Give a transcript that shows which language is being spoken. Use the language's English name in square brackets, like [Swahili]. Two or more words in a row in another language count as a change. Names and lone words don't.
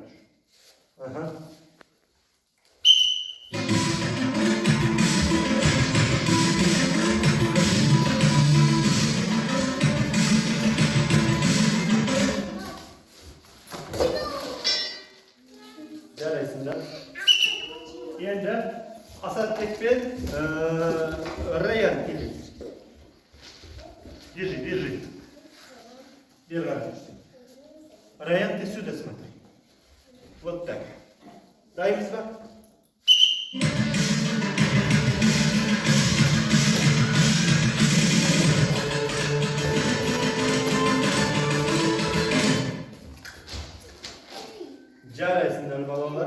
[Kazakh] Ага. Жарайсыңдар. Енді Асатбек пен Раян келеді. Держи. Бер қарай. [Russian] Раян, ты сюда смотри. Вот так. [Kazakh] Дайынбыз ба? Жарайсыңдар балалар.